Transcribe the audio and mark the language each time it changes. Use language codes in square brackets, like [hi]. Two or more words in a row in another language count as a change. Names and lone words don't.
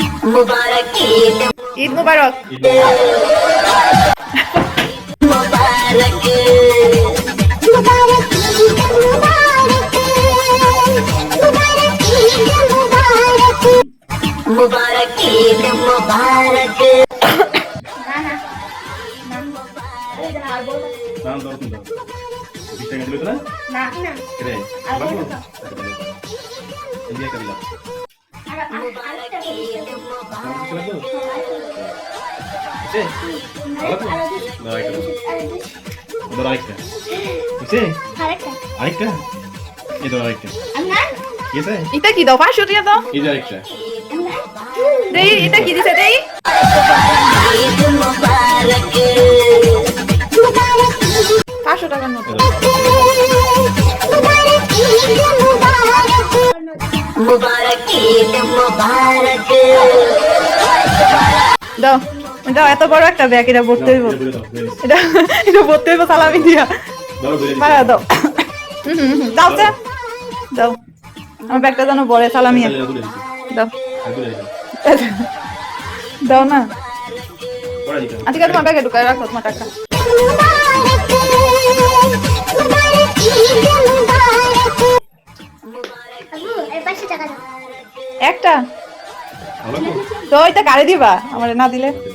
[hi] मुबारक [bn] ঈদ মুবারক। [hi] मुबारक मुबारक ईद मुबारक मुबारक ईद मुबारक [bn] নাম দাও তুমি দাও 20 টাকা দিলে তো না রে বাবু ইন্ডিয়া করিলা [hi] मुबारक ईद मुबारक [bn] বুঝছে ভালো তো দাও একটা দাও আরেকটা বুঝছে আরেকটা এই দাও আরেকটা কি আছে এটা কি দাও 500 টাকা দাও এই যে আরেকটা দেই এটা কি দিছে দেই [hi] ईद मुबारक [bn] 500 টাকার মতো [hi] मुबारक ईद मुबारक [bn] দাও দাও এত বড় একটা ব্যাগ এটা ভরতে হইব এটা এটা ভরতে হইব সালামি দিয়া মারা দাও দাও তো দাও আমার ব্যাগটা যেন বড় সালামি দাও দাও না আজকে তোমার ব্যাগে ঢুকায় রাখো তোমার টাকা একটা তো এটা কারে দিবা আমার না দিলে